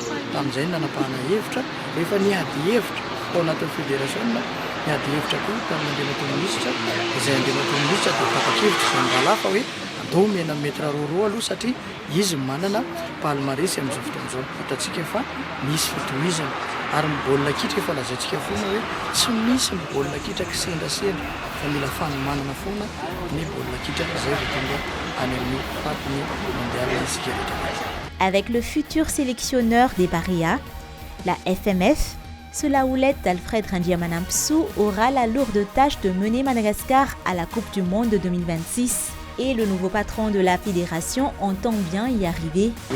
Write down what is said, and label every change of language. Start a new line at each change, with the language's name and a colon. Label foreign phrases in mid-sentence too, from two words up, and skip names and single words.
Malagasy: Tamin'izay nanapahana hevitra rehefa niady hevitra ao anatin'ny fédération niady hevitra koa tamin'ny andehanatao minisitra izay andehanatao minisitra dia tapa-kevitra izay mibalafa hoe andao mena metra roa aloha satria izy manana palmarès amin'izao fotoan'izao. Hitantsika fa misy fitohizana ary baolina kitra efa lazaintsika foana hoe tsy misy baolina kitra kisendrasendra fa mila fanomanana foana ny baolina kitra izay vao tonga any amin'ny fatin'ny mondial isika rehetra.
French: Avec le futur sélectionneur des Baria, la FMF, sous la houlette d'Alfred Randiamanamsou, aura la lourde tâche de mener Madagascar à la Coupe du Monde de 2026. Et le nouveau patron de la fédération entend bien y arriver.